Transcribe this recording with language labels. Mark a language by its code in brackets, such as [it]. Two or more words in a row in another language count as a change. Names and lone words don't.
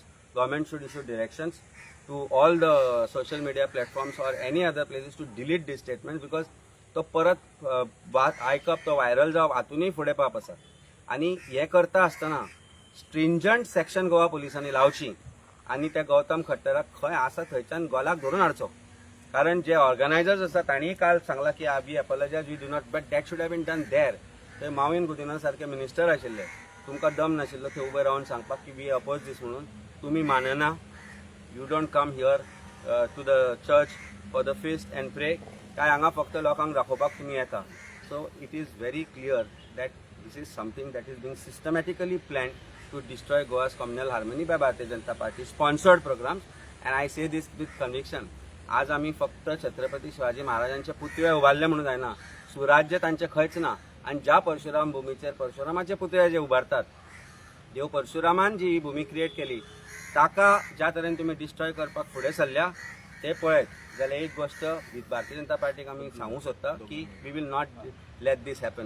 [en] government should issue directions to all the social media platforms or any other places to delete this statement, because [kok] तो परत आयकप, तो व्हायरल जावप, हातूनय फुडें पाप आसा. आनी हें करता आसतना [en] stringent section [kok] गोवा पुलिसांनी लावची आनी त्या गौतम खट्टराक खंय आसा थंयच्यान गोलाक धरून हाडचो. कारण जे ऑर्गनायझर्स आसा तांणी काल सांगला की [en] we apologise, we do not, but that should have been done there. [kok] थंय माविन गुदिना सारखे मिनिस्टर आशिल्ले, तुमकां दम नाशिल्लो थंय उबे रावन सांगपाक की [en] we oppose this [kok] म्हणून. तुमी मानना, [en] you don't come here to the church for the feast and pray. [kok] काय हांगा फक्त लोकांक दाखोवपाक तुमी येता. [en] So it is very clear that this is something that is being systematically planned to destroy Goa's communal harmony by Bharatiya Janata Party sponsored programs, and I say this with conviction. [kok] आज आम्ही फक्त छत्रपती शिवाजी महाराजांचे पुतळे उभारले म्हणून जायना, सुराज्य तांचे खंयच ना. आणि ज्या परशुराम भूमीचेर परशुरामाचे पुतळे जे उभारतात, देव परशुरामान जी ही भूमी क्रिएट केली ताका ज्या तरेन तुम्ही डिस्ट्रॉय करपाक फुडें सरल्या ते पळयत जाल्यार एक गोष्ट भारतीय जनता पार्टीक आमी सांगूंक सोदता की [en] we will not let this happen.